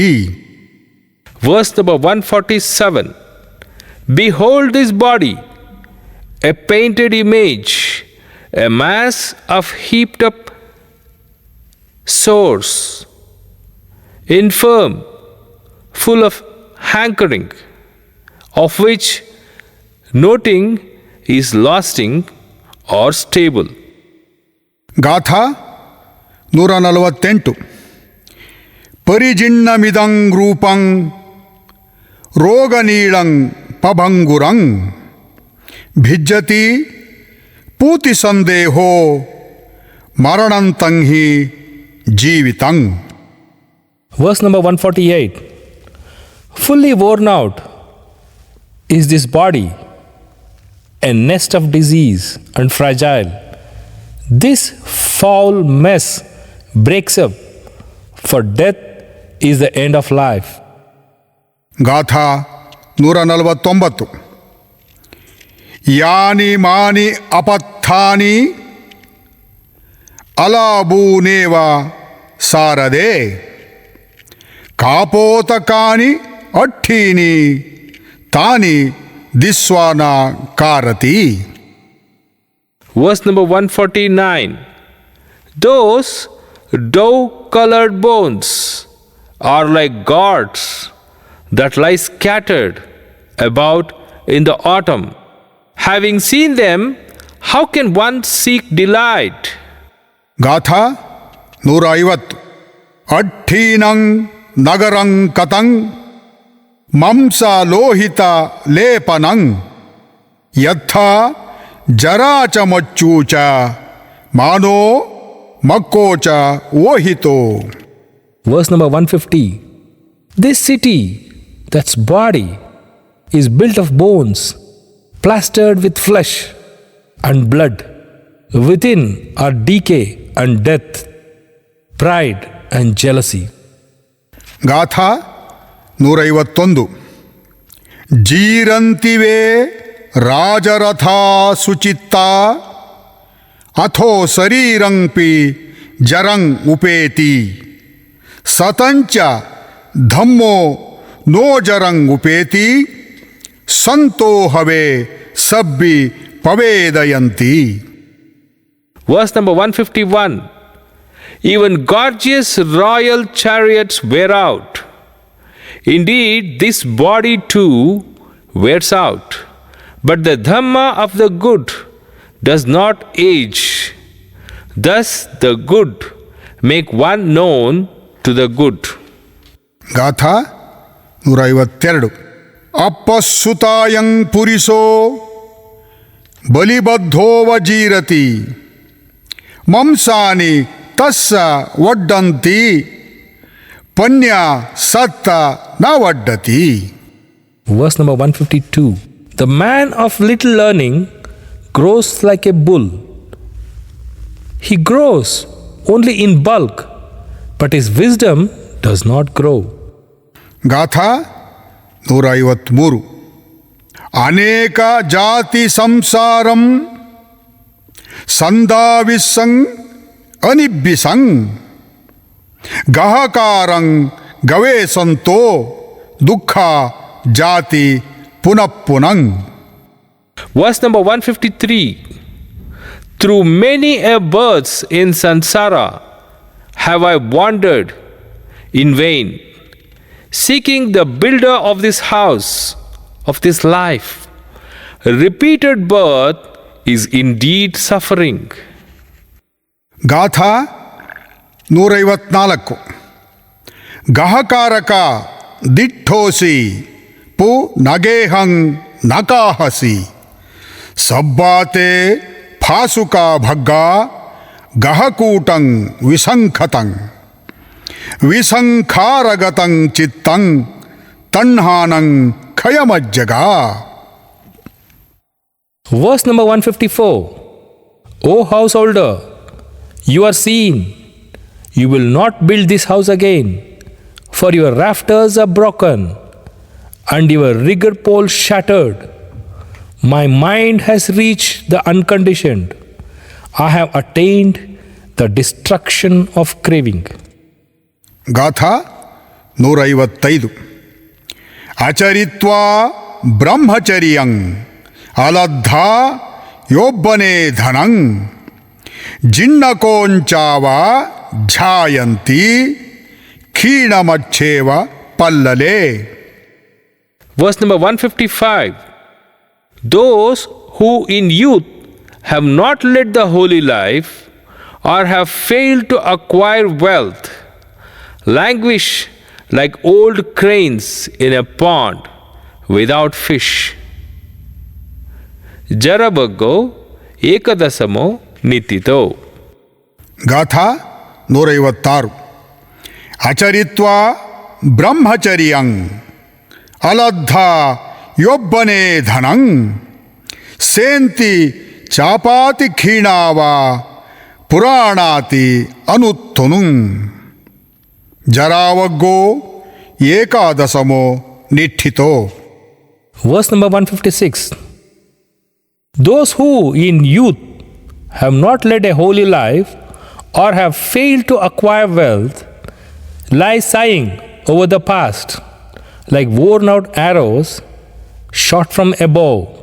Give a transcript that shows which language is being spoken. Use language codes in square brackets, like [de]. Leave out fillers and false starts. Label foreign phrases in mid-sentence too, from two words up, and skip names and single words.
[en] Verse number 147. Behold this body, a painted image, a mass of heaped up sores, infirm, full of hankering, of which noting is lasting or stable. [pi] ಗಾಥಾ 148. ಪರಿಜಿನ್ನಮಿದಂ ರೂಪಂ ರೋಗನೀಳಂ ಪಭಂಗುರಂ ಭಿಜ್ಜತಿ ಪೂತಿ ಸಂದೇಹೋ ಮರಣಂತಂ ಹಿ ಜೀವಿತಂ. [en] Verse number 148. Fully worn out is this body, a nest of disease and fragile. This foul mess breaks up, for death is the end of life. [pi] ಗಾಥಾ 149. ಯಾನಿ ಮಾನಿ ಅಪತ್ಥಾನಿ ಅಲಾಬೂನೇವ ಸಾರದೆ ಕಾಪೋತಕಾನಿ ಅಠೀನಿ ತಾನಿ ದಿಸ್ವಾನ ಕಾರತಿ. [en] Verse number 149. Those dough-colored bones are like gourds that lie scattered about in the autumn. Having seen them, how can one seek delight? [pi] ಗಾಥಾ 150. ಅಠೀನಂ ನಗರಂ ಕತಂ ಮಂಸ ಲೋಹಿತ ಲೇಪನಂ ಯಥಾ ಜರಾಚ ಮಚ್ಚೂಚ ಮಾನೋ ಮಕ್ಕೋಚ ಓಹಿತೋ. [en] Verse number 150. This city, that's body, is built of bones, plastered with flesh and blood. Within are decay and death, pride and jealousy. [pi] ಗಾಥಾ 151. ಜೀರಂತಿವೆ ರಾಜರಥಾ ಸುಚಿತ್ತಾ ಅಥೋ ಶರೀರಂಪಿ ಜರಂ ಉಪೇತಿ ಸತಂಚ ಧಮ್ಮೋ ನೋ ಜರಂ ಉಪೇತಿ ಸಂತೋಹವೇ ಸಬ್ಬಿ ಪವೇದಯಂತಿ. [en] Verse number 151. Even gorgeous royal chariots wear out. Indeed, this body too wears out. But the Dhamma of the good does not age. Thus the good make one known to the good. [pi] ಗಾಥಾ 152. ಅಪ್ಪಸ್ಸುತಾಯಂ ಪುರಿಸೋ ಬಲಿಬದ್ಧೋವಜೀರತಿ ಮಂಸಾನಿ ತಸ್ಸ ವಡ್ಡಂತಿ ಪನ್ಯ ಸತ್ತ ನ ವಡ್ಡತಿ. [en] Verse number 152. The man of little learning grows like a bull. He grows only in bulk, but his wisdom does not grow. [pi] ಗಾಥಾ 153. ಅನೇಕ ಜಾತಿ ಸಂಸಾರಂ ಸಂದಾವಿಸ್ಸಂ ಅನಿಬ್ಬಿಸಂ ಗಹಕಾರಂ ಗವೇಸಂತೋ ದುಃಖ ಜಾತಿ ಪುನಃಪುನಂ. [en] Verse number 153. Through many a births in Sansara have I wandered in vain, seeking the builder of this house, of this life. Repeated birth is indeed suffering. [pi] ಗಾಥಾ 154. ಗಹಕಾರಕ ದಿಠೋಸಿ ಪು ನಗೇಹಂ ನಕಾಹಸಿ ಸಬ್ಬಾತೆ ಫಾಸುಕಾ ಭಗ್ಗಾ ಗಹಕೂಟಂ ವಿಸಂಖತಂ ವಿಸಂಖಾರಗತಂ ಚಿತ್ತಂ ತಣ್ಹಾನಂ ಖಯಮಜ್ಜಗಾ. [en] Verse number 154. O householder, you are seen. You will not build this house again, for your rafters are broken and your rigger pole shattered. My mind has reached the unconditioned. I have attained the destruction of craving. [pi] ಗಾಥಾ 155. ಅಚರಿತ್ವಾ ಬ್ರಹ್ಮಚರ್ಯಂ ಅಲದ್ಧಾ ಯೋಬ್ಬನೇ ಧನಂ ಜಿನ್ನಕೋಂಚಾವ ಝಾಯಂತಿ ಖೀಣಮಚ್ಛೇವ ಪಲ್ಲಲೆ. [en] Verse number 155. Those who in youth have not led the holy life or have failed to acquire wealth languish like old cranes in a pond without fish. [pi] Jarabaggo ekadasamo nitito. ಗಾಥಾ 156. ಅಚರಿತ್ವಾ ಬ್ರಹ್ಮಚರ್ಯಂ ಅಲದ್ಧಾ ಯೋಬ್ಬನೇ ಧನಂ ಸೇಂತಿ ಚಾಪಾತಿ ಖೀಣಾವ ಪುರಾಣಾತಿ ಅನುತ್ತುನು ಜರಾವಗ್ಗೋ ಏಕಾದಶಮೋ ನಿಠಿತೋ. [en] Verse number 156. Those who in youth have not led a holy life or have failed to acquire wealth lie sighing over the past like worn out arrows shot from above.